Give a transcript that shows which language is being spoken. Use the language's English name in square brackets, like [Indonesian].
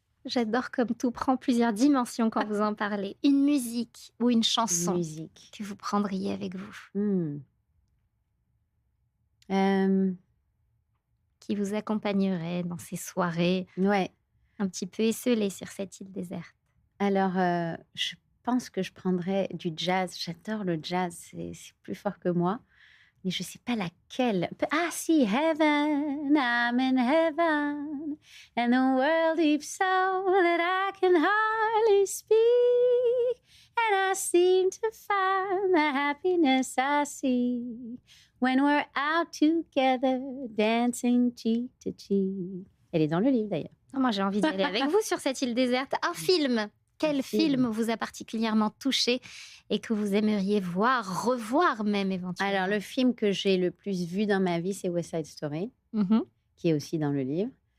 [French] J'adore comme tout prend plusieurs dimensions quand vous en parlez. Une musique ou une chanson que vous prendriez avec vous qui vous accompagnerait dans ces soirées un petit peu esselées sur cette île déserte. Alors, je pense que je prendrais du jazz. J'adore le jazz, c'est plus fort que moi. Mais je ne sais pas laquelle. [English] Ah si, Heaven, I'm in heaven, and the world deep so that I can hardly speak, and I seem to find the happiness I seek when we're out together, dancing cheek to cheek. [French] Elle est dans le livre d'ailleurs. Moi, j'ai envie d'aller avec vous sur cette île déserte. Un film. Quel film vous a particulièrement touché et que vous aimeriez voir, revoir même éventuellement? Alors, le film que j'ai le plus vu dans ma vie, c'est West Side Story, qui est aussi dans le livre.